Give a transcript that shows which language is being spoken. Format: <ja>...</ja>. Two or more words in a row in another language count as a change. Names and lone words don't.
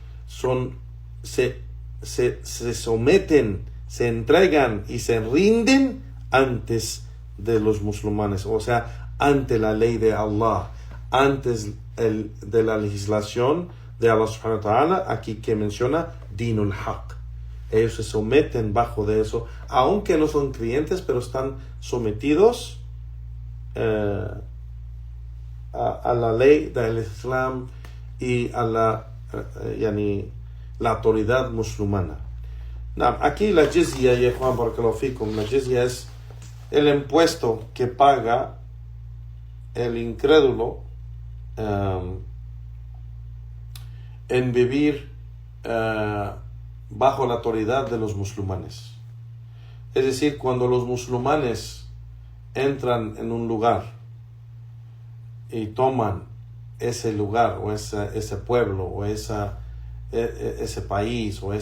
<es>se someten, se entregan y se rinden antes de los musulmanes, o sea, ante la ley de Allah, antes de la legislación de Allah</es> <ar>سبحانه وتعالى,</ar> <es>aquí que menciona</es> <ar>دين الحق.</ar> <es>Ellos se someten bajo de eso, aunque no son creyentes, pero están sometidos a la ley del Islam y a la autoridad musulmana. Aquí la jizya, y Juan</es> <ar>بارك الله فيكم,</ar> <es>la jizya es el impuesto que paga el incrédulo en vivir bajo la autoridad de los musulmanes. Es decir, cuando los musulmanes entran en un lugar y toman ese lugar o ese pueblo o ese país o</es>